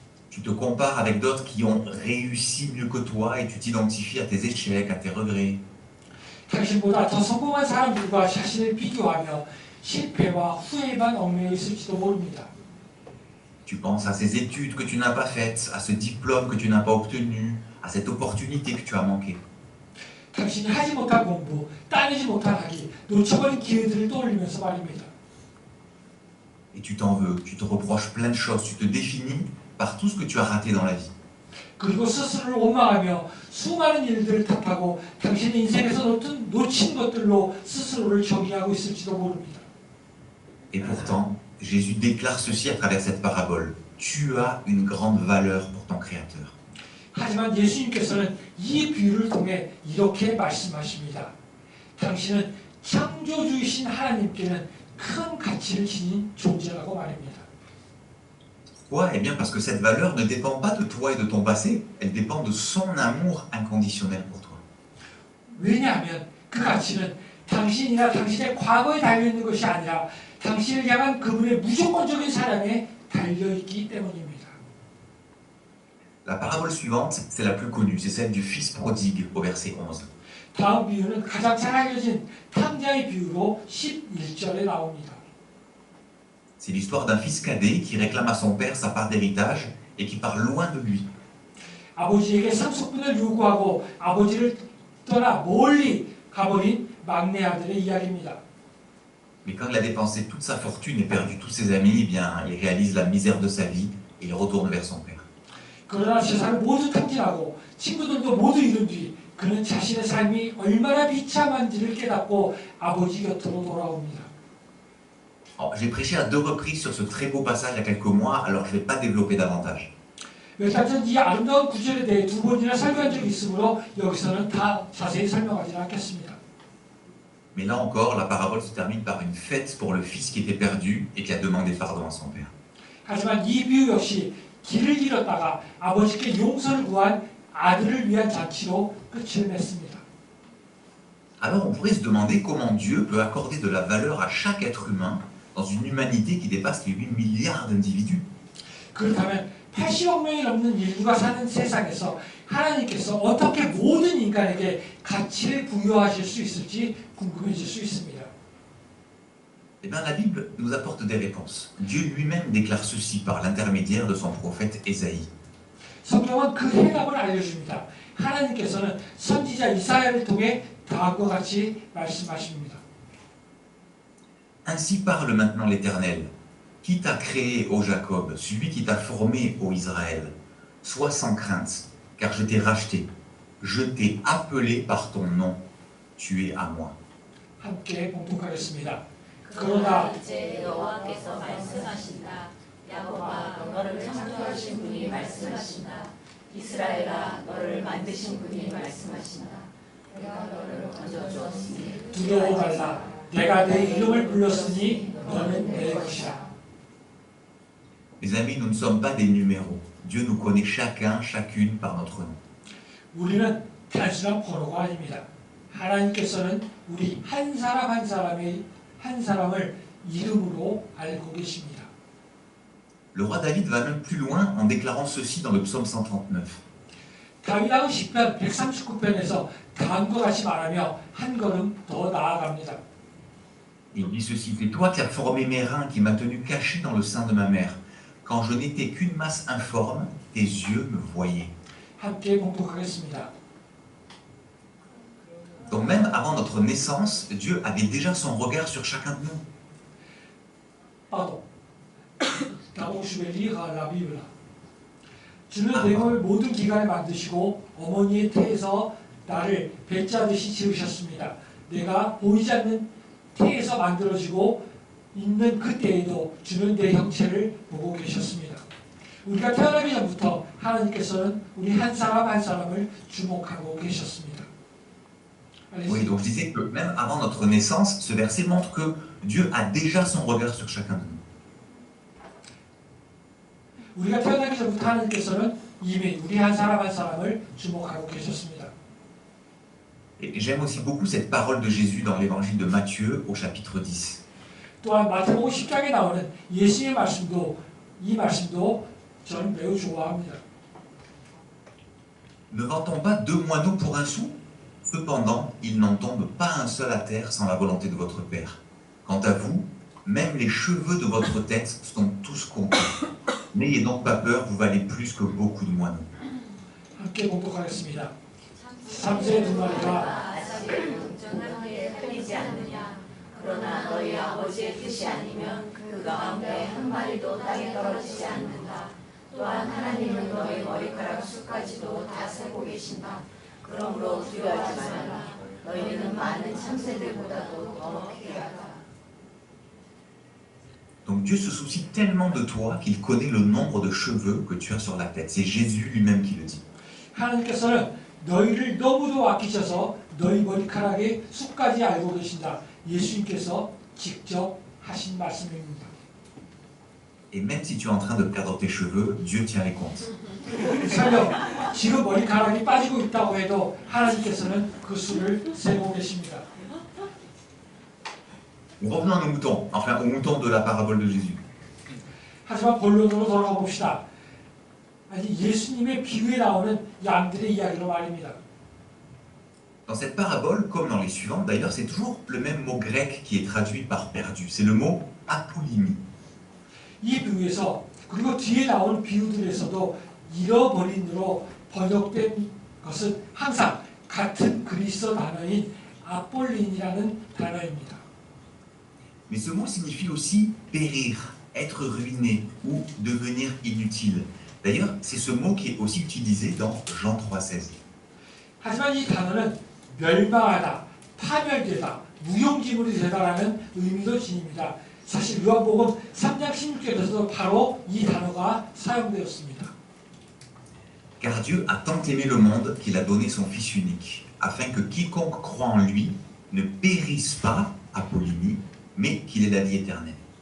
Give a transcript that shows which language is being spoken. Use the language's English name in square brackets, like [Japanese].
[French] Tu te compares avec d'autres qui ont réussi mieux que toi et tu t'identifies à tes échecs, à tes regrets. [Korean] 당신보다 더 성공한 사람들과 자신을 비교하며 실패와 후회만 얽매여 있을지도 모릅니다. [French] Tu penses à ces études que tu n'as pas faites, à ce diplôme que tu n'as pas obtenu, à cette opportunité que tu as manquée. [Korean] 당신이 하지 못한 공부, 따내지 못한 학위, 놓쳐버린 기회들을 떠올리면서 말입니다. [French] Et tu t'en veux, tu te reproches plein de choses, tu te définis par tout ce que tu as raté dans la vie. [Korean] 그리고 스스로를 원망하며 수많은 일들을 탓하고 당신의 인생에서 놓친 것들로 스스로를 정의하고 있을지도 모릅니다. [French] Et pourtant, Jésus déclare ceci à travers cette parabole. Tu as une grande valeur pour ton Créateur. [Korean] 하지만 예수님께서는 이 비유를 통해 이렇게 말씀하십니다. 당신은 창조주이신 하나님께는 큰 가치를 지닌 존재라고 말입니다. [French] Pourquoi? Eh bien parce que cette valeur ne dépend pas de toi et de ton passé, elle dépend de son amour inconditionnel pour toi. [Korean] 왜냐하면 그 가치는 당신이나 당신의 과거에 달려있는 것이 아니라 당신을 향한 그분의 무조건적인 사랑에 달려있기 때문입니다. [French] La parabole suivante, c'est la plus connue, c'est celle du fils prodigue au verset 11. [Korean] 다음 비유는 가장 잘 알려진 탕자의 비유로 11절에 나옵니다. [French] C'est l'histoire d'un fils cadet qui réclame à son père sa part d'héritage et qui part loin de lui. [Korean] 아버지에게 상속분을 요구하고 아버지를 떠나 멀리 가버린 막내 아들의 이야기입니다. [French] Mais quand il a dépensé toute sa fortune et perdu tous ses amis, eh bien, il réalise la misère de sa vie et il retourne vers son père. [Korean] 그러나 세상을 모두 탕진하고 친구들도 모두 잃은 뒤 그는 자신의 삶이 얼마나 비참한지를 깨닫고 아버지 곁으로 돌아옵니다. [French] J'ai prêché à 2 reprises sur ce très beau passage il y a quelques mois, alors je ne vais pas développer davantage. [Korean] 몇 달 전 이 아름다운 구절에 대해 2번이나 설교한 적이 있으므로 여기서는 다 자세히 설명하지는 않겠습니다. [French] Mais là encore, la parabole se termine par une fête pour le fils qui était perdu et qui a demandé pardon à son père. [Korean] 하지만 이 비유 역시 길을 잃었다가 아버지께 용서를 구한 아들을 위한 잔치로 끝을 맺습니다. [French] Alors on pourrait se demander comment Dieu peut accorder de la valeur à chaque être humain dans une humanité qui dépasse les 8 milliards d'individus. [Korean] 그렇다면 80억 명이 넘는 인류가 사는 세상에서 하나님께서 어떻게 모든 인간에게 가치를 부여하실 수 있을지 궁금해질 수 있습니다. [French] Eh bien, la Bible nous apporte des réponses. Dieu lui-même déclare ceci par l'intermédiaire de son prophète Ésaïe. [Korean] 성경은 그 해답을 알려줍니다. 하나님께서는 선지자 이사야를 통해 다음과 같이 말씀하십니다. [French] Ainsi parle maintenant l'Éternel. Qui t'a créé, ô Jacob, celui qui t'a formé, ô Israël? Sois sans crainte, car je t'ai racheté. Je t'ai appelé par ton nom. Tu es à moi. [Korean] 함께 봉독하겠습니다. 그러나 이제 여호와께서 말씀하신다. 야곱아, 너를 창조하신 분이 말씀하신다. 이스라엘아, 너를 만드신 분이 말씀하신다. 내가 너를 건져주었으니 두려워 말라. 내가 내 이름을 불렀으니 너는 내 것이라. [French] Mes amis, nous ne sommes pas des numéros. Dieu nous connaît chacun, chacune par notre nom. [Korean] 우리는 단순한 번호가 아닙니다. 하나님께서는 우리 한 사람 한 사람을 이름으로 알고 계십니다. [French] Le roi David va même plus loin en déclarant ceci dans le psaume 139. [Korean] 다윗왕 시편 139편에서 다음과 같이 말하며 한 걸음 더 나아갑니다. [French] Il dit ceci: C'est toi qui as formé mes reins, qui m'as tenu caché dans le sein de ma mère. Quand je n'étais qu'une masse informe, tes yeux me voyaient. [Korean] 함께 봉독하겠습니다. [French] Donc même avant notre naissance, Dieu avait déjà son regard sur chacun de nous. Pardon. D'abord, je vais lire la Bible. [Korean] 주는 내 몸을 모든 기간에 만드시고 어머니의 태에서 나를 배짜듯이 지으셨습니다. 내가 보이지 않는 태에서 만들어지고 있는 그때에도 주는 내 형체를 보고 계셨습니다. 우리가 태어나기 전부터 하나님께서는 우리 한 사람 한 사람을 주목하고 계셨습니다. [French] Oui, donc je disais que même avant notre naissance, ce verset montre que Dieu a déjà son regard sur chacun de nous. [Korean] 우리가 태어나기 전부터 하나님께서는 이미 우리 한 사람 한 사람을 주목하고 계셨습니다. [French] Et j'aime aussi beaucoup cette parole de Jésus dans l'évangile de Matthieu au chapitre 10. [Korean] 또한 마태복음 10장에 나오는 예수의 말씀도 이 말씀도 저는 매우 좋아합니다. [French] Ne vend-on pas 2 moineaux pour un sou? Cependant, il n'en tombe pas un seul à terre sans la volonté de votre Père. Quant à vous, même les cheveux de votre tête sont tous comptés. N'ayez donc pas peur, vous valez plus que beaucoup de moineaux. [Korean] 함께 봉독하겠습니다. 삼세 두 마리가 정하게 틀리지 않느냐. 그러나 너희 아버지의 뜻이 아니면 그 가운데 한 마리도 땅에 떨어지지 않는다. 또한 하나님은 너희 머리카락 수까지도 다 세고 계신다. 그러므로 두려워하지 말라. 너희는 많은 참새들보다도 더 귀하다. [French] Donc Dieu se soucie tellement de toi qu'il connaît le nombre de cheveux que tu as sur la tête. C'est Jésus lui-même qui le dit. [Korean] 하나님께서는 너희를 너무도 아끼셔서 너희 머리카락의 수까지 알고 계신다. 예수님께서 직접 하신 말씀입니다. [French] Et même si tu es en train de perdre tes cheveux, Dieu tient les comptes. [Korean] 설령 지금 머리카락이 빠지고 있다고 해도 하나님께서는 그 수를 세고 계십니다. [French] Revenons à nos moutons, enfin aux moutons de la parabole de Jésus. [Korean] 하지만 본론으로 돌아가 봅시다. 아니 예수님의 비유에 나오는 양들의 이야기로 말입니다. [French] Dans cette parabole, comme dans les suivantes d'ailleurs, c'est toujours le même mot grec qui est traduit par perdu. C'est le mot apollymie. [Korean] 이 비유에서 그리고 뒤에 나오는 비유들에서도 잃어버린으로 번역된 것은 항상 같은 그리스어 단어인 아폴린이라는 단어입니다. [French] Mais ce mot signifie aussi périr, être ruiné ou devenir inutile. D'ailleurs, c'est ce mot qui est aussi utilisé dans Jean 3,16. [Korean] 하지만 이 단어는 멸망하다, 파멸되다, 무용지물이 되다라는 의미도 지닙니다. 사실 요한복음 3장 16절에서도 바로 이 단어가 사용되었습니다. [French] Car Dieu a tant aimé le monde qu'il a donné son Fils unique, afin que quiconque croit en lui ne périsse pas, Apollinie, mais qu'il ait la vie éternelle.